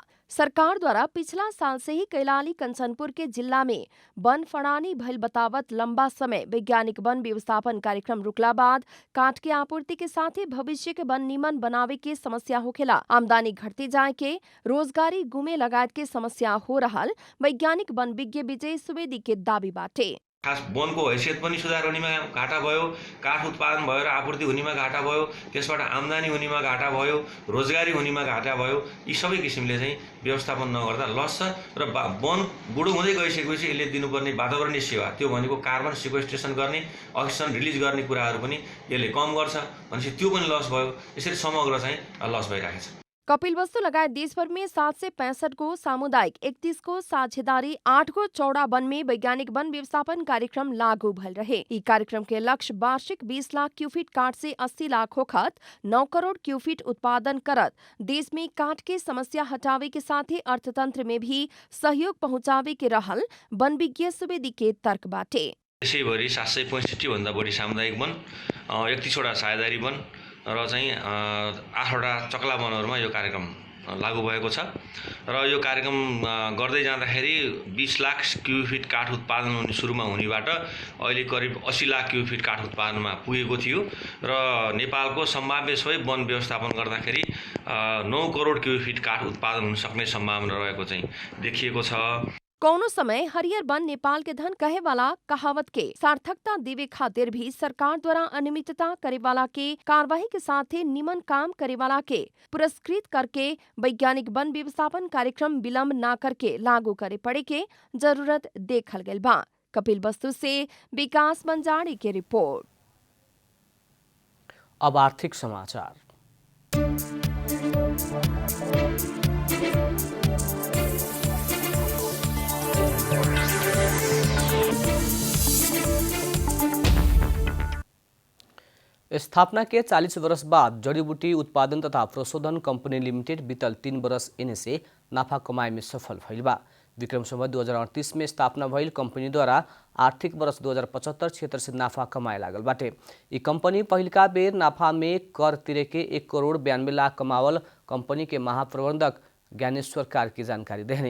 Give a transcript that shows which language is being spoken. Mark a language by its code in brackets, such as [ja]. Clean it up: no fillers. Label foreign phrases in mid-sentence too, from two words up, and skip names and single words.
[bho] सरकार द्वारा पिछला साल से ही कैलाली कंचनपुर के जिला में वन फड़ानी भइल बतावत लंबा समय वैज्ञानिक वन व्यवस्थापन कार्यक्रम रुकला बाद काठ के आपूर्ति के साथ ही भविष्य के वन निमन बनावे के समस्या होखेला। आमदनी घटते जाए के रोजगारी गुमे लगायत के समस्या हो रहल वैज्ञानिक वन विज्ञ विजय सुवेदी के दावी बाटे। [ne] खास वनको हैसियत पनि सुधार हुनेमा घाटा भयो, काठ उत्पादन भयो र आपूर्ति हुनेमा घाटा भयो, त्यसबाट आम्दानी हुनेमा घाटा भयो, रोजगारी हुनेमा घाटा भयो। यी सबै किसिमले चाहिँ व्यवस्थापन नगर्दा लस छ र वन बुढो हुँदै गइसकेपछि यसले दिनुपर्ने वातावरणीय सेवा त्यो भनेको [en] carbon sequestration [ne] गर्ने, [en] oxygen release [ne] गर्ने कुराहरू पनि यसले कम गर्छ भनेपछि त्यो पनि लस भयो। यसरी समग्र चाहिँ लस भइरहेको छ। [bho] कपिलवस्तु लगायत देशभर में 765 को सामुदायिक, 31 को साझेदारी, 8 को चौड़ा वन में वैज्ञानिक वन व्यवस्थापन कार्यक्रम लागू भल रहे। ई कार्यक्रम के लक्ष्य वार्षिक 20 लाख क्यूफिट काठ से 80 लाख होखत 9 करोड़ क्यूफिट उत्पादन करत देश में काठ के समस्या हटावे के साथ ही अर्थतंत्र में भी सहयोग पहुंचावे के रहल वन विज्ञ सुवेदी के तर्क बाटे। [ne] देशैभरि 765 भन्दा बढी सामुदायिक वन, 31 वटा साझेदारी वन र चाहिँ 8 वटा चक्ला वनहरूमा यो कार्यक्रम लागू भएको छ र यो कार्यक्रम गर्दै जाँदाखेरि 20 लाख क्युफिट काठ उत्पादन सुरुमा हुनेबाट अहिले करिब 80 लाख क्युफिट काठ उत्पादनमा पुगेको थियो र नेपालको सम्भाव्य सबै वन व्यवस्थापन गर्दाखेरि 9 करोड क्युफिट काठ उत्पादन हुन सक्ने सम्भावना रहेको चाहिँ देखिएको छ। [bho] कौनो समय हरियर वन नेपाल के धन कहे वाला कहावत के सार्थकता देवे खातिर भी सरकार द्वारा अनियमितता करे वाला के कार्यवाही के साथ ही निमन काम करे वाला के पुरस्कृत करके वैज्ञानिक वन व्यवस्थापन कार्यक्रम विलम्ब न करके लागू करे पड़े के जरूरत देखल गइल बा। कपिलवस्तु से विकास बंजारी के रिपोर्ट। अब आर्थिक समाचार। स्थापना के 40 वर्ष बाद जड़ीबूटी उत्पादन तथा प्रशोधन कंपनी लिमिटेड बीतल 3 वर्ष एने से नाफा कमाए में सफल भइल बा। विक्रम संवत 2038 में स्थापना भइल कंपनी द्वारा आर्थिक वर्ष 2075-76 से नाफा कमाए लागल बाटे। ई कंपनी पहिलका बेर नाफा में कर तिरे के 1 करोड़ 92 लाख कमावल कंपनी के महाप्रबंधक ज्ञानेश्वर कार्की जानकारी देने।